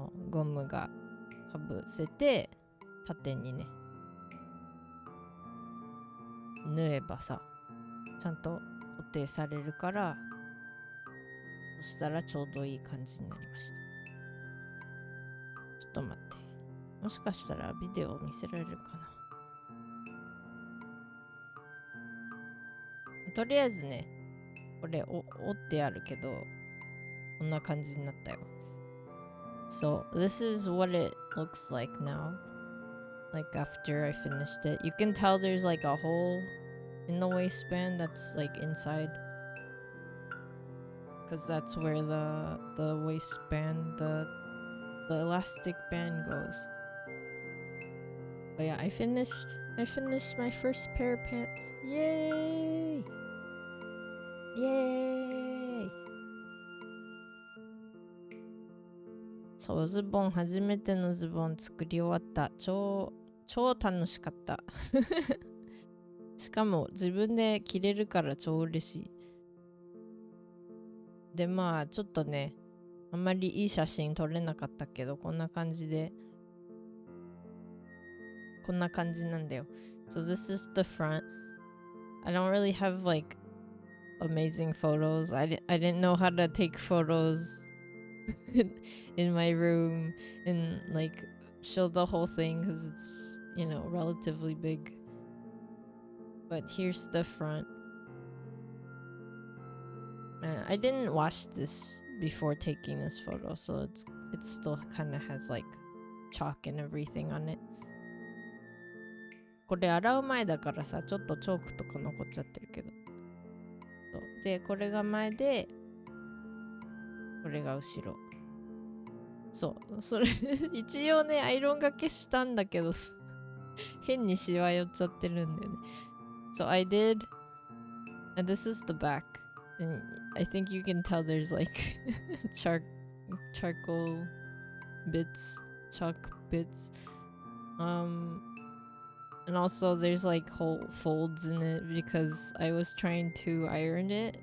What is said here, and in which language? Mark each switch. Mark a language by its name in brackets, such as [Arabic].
[Japanese] ゴムがかぶせて縦にね縫えばさ、ちゃんと固定されるから、そしたらちょうどいい感じになりました。ちょっと待って、もしかしたらビデオを見せられるかな。とりあえずね、これ折ってあるけど、こんな感じになったよ。 [English] So this is what it looks like now, like after I finished it. You can tell there's like a hole in the waistband that's like inside, because that's where the waistband, the elastic band goes. But yeah, I finished my first pair of pants. Yay! Yay! [Japanese] そう、ズボン、初めてのズボン作り終わった。超楽しかった。しかも自分で着れるから超嬉しい。で、まあちょっとね、あんまりいい写真撮れなかったけど、こんな感じなんだよ。 [English] So this is the front. I don't really have like amazing photos. I didn't know how to take photos in my room and like show the whole thing because it's, you know, relatively big. But here's the front. I didn't wash this before taking this photo, so it still kind of has like chalk and everything on it. [Japanese] これ洗う前だからさ、ちょっとチョークとか残っちゃってるけど。そうで、これが前で、これが後ろ。そう、それ一応ね、アイロンがけしたんだけど、変にシワ寄っちゃってるんだよね。 [English] So I did, and this is the back. And I think you can tell there's like charcoal bits, chalk bits. And also there's like whole folds in it because I was trying to iron it.